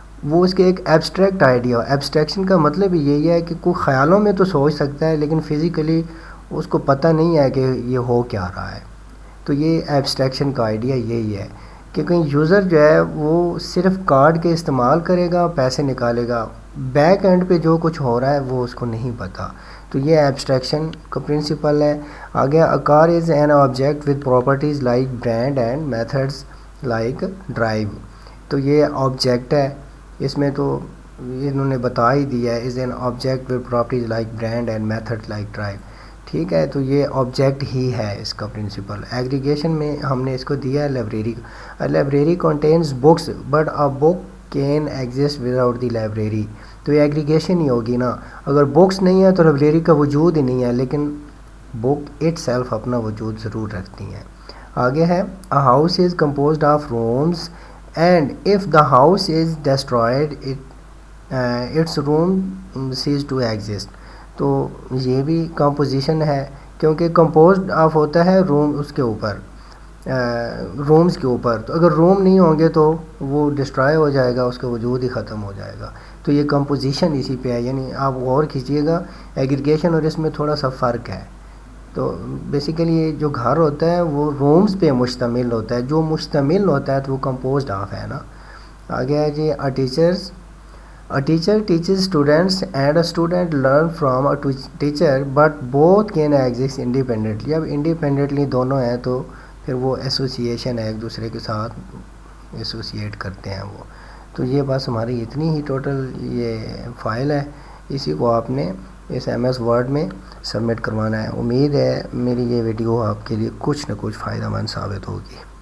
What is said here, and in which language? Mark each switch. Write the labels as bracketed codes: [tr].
[ur] وہ اس کے ایک ایبسٹریکٹ آئیڈیا، ایبسٹریکشن کا مطلب ہی یہی ہے کہ کوئی خیالوں میں تو سوچ سکتا ہے لیکن فزیکلی اس کو پتہ نہیں ہے کہ یہ ہو کیا رہا ہے. تو یہ ایبسٹریکشن کا آئیڈیا یہی ہے کہ کہیں یوزر جو ہے وہ صرف کارڈ کے استعمال کرے گا، پیسے نکالے گا، بیک اینڈ پہ جو کچھ ہو رہا ہے وہ اس کو نہیں پتہ. تو یہ ایبسٹریکشن کا پرنسپل ہے. [en] آگے a car is an object with properties like brand and methods like drive. تو یہ object ہے، اس میں تو انہوں نے بتا ہی دیا ہے، is an object with properties like brand and methods like drive. [ur] ٹھیک ہے، تو یہ آبجیکٹ ہی ہے اس کا پرنسپل. ایگریگیشن میں ہم نے اس کو دیا ہے library. [en] Library contains books but a book can exist without the library. [ur] تو یہ ایگریگیشن ہی ہوگی نا. اگر بکس نہیں ہے تو لائبریری کا وجود ہی نہیں ہے، لیکن بک اٹ سیلف اپنا وجود ضرور رکھتی ہیں. [en] آگے ہے a house is composed of rooms and if the house is destroyed its room cease to exist. [ur] تو یہ بھی کمپوزیشن ہے کیونکہ کمپوزڈ آف ہوتا ہے روم اس کے اوپر، رومز کے اوپر. تو اگر روم نہیں ہوں گے تو وہ ڈسٹرائے ہو جائے گا، اس کا وجود ہی ختم ہو جائے گا. تو یہ کمپوزیشن اسی پہ ہے. یعنی آپ غور کیجئے گا ایگریگیشن اور اس میں تھوڑا سا فرق ہے. تو بیسیکلی یہ جو گھر ہوتا ہے وہ رومز پہ مشتمل ہوتا ہے، جو مشتمل ہوتا ہے تو وہ کمپوزڈ آف ہے نا. [en] آگے ہے جی A teacher teaches students and a student learn from a teacher but both can exist independently. [ur] اب انڈیپینڈنٹلی دونوں ہیں تو پھر وہ ایسوسیشن ہے، ایک دوسرے کے ساتھ ایسوسیٹ کرتے ہیں وہ. تو یہ بس ہماری اتنی ہی ٹوٹل یہ فائل ہے، اسی کو آپ نے اس ایم ایس ورڈ میں سبمٹ کروانا ہے. امید ہے میری یہ ویڈیو آپ کے لیے کچھ نہ کچھ فائدہ مند ثابت ہوگی.